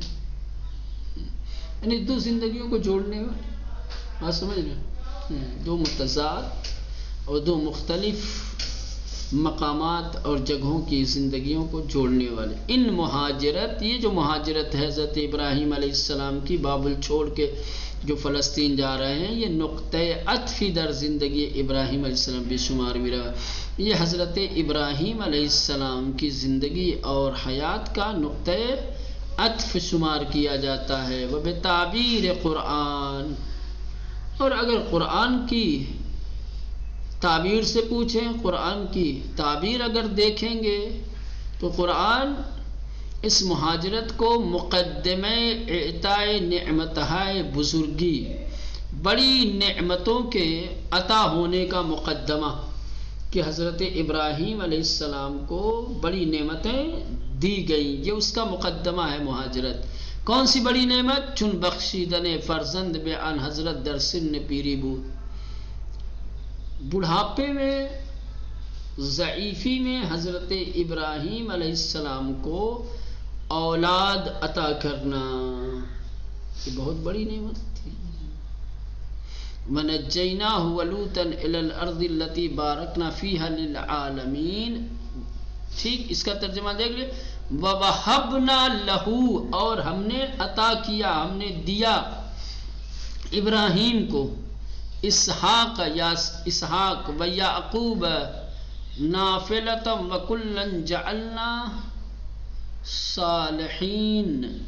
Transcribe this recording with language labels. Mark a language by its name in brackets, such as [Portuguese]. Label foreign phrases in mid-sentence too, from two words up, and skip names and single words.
[Urdu] یعنی دو زندگیوں کو جوڑنے میں بات سمجھ رہے؟ دو متضاد اور دو مختلف مقامات اور جگہوں کی زندگیوں کو جوڑنے والے. ان مہاجرت، یہ جو مہاجرت ہے حضرت ابراہیم علیہ السلام کی بابل چھوڑ کے جو فلسطین جا رہے ہیں، یہ [Persian] نقطہ عطفی در زندگی ابراہیم علیہ السلام [Urdu] بے شمار بھی رہا. یہ حضرت ابراہیم علیہ السلام کی زندگی اور حیات کا نقطہ عطف شمار کیا جاتا ہے. [Persian] وبتعبیر قرآن، [Urdu] اور اگر قرآن کی تعبیر سے پوچھیں، قرآن کی تعبیر اگر دیکھیں گے تو قرآن اس مہاجرت کو [Persian] مقدمہ اعطاء نعمتہائے بزرگی، [Urdu] بڑی نعمتوں کے عطا ہونے کا مقدمہ، کہ حضرت ابراہیم علیہ السلام کو بڑی نعمتیں دی گئیں، یہ اس کا مقدمہ ہے مہاجرت. کون سی بڑی نعمت؟ [Persian] چون بخشیدن فرزند بے ان حضرت در سن پیری بود. [Urdu] بڑھاپے میں، ضعیفی میں حضرت ابراہیم علیہ السلام کو اولاد عطا کرنا، یہ بہت بڑی نعمت تھی. [Arabic] وَنَجَّيْنَاهُ وَلُوطًا إِلَى الْأَرْضِ الَّتِي بَارَكْنَا فِيهَا لِلْعَالَمِينَ. [Urdu] ٹھیک، اس کا ترجمہ دیکھ لیں. [Arabic] وَوَهَبْنَا لَهُ، [Urdu] اور ہم نے عطا کیا، ہم نے دیا ابراہیم کو [Arabic] اسحاق و یعقوب نافلۃ وکلا جعلنا صالحین.